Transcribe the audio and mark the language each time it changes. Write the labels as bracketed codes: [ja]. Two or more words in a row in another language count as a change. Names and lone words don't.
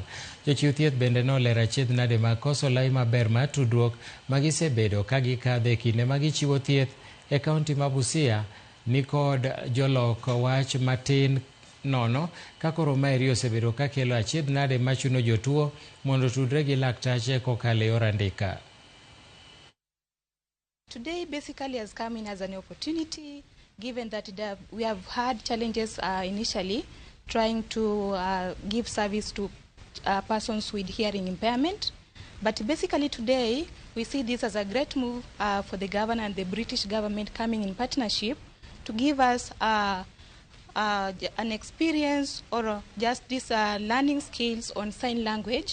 [luo] Jochiw thieth bende nolero achiedhnade mag koso lai maber mar tudruok ma gisebedo ka gikadho e kinde ma gichiwo thieth e kaunti ma Busia ni kod jolok wach matin nono ka koro maeri osebedo ka kelo achiedhnade machuno jotuo mondo tudre gi laktache kokalo e yor andika. [en] Today basically has come in as an opportunity, given that we have had challenges initially trying to give service to persons with hearing impairment. But basically today, we see this as a great move for the governor and the British government coming in partnership to give us an experience or just these learning skills on sign language.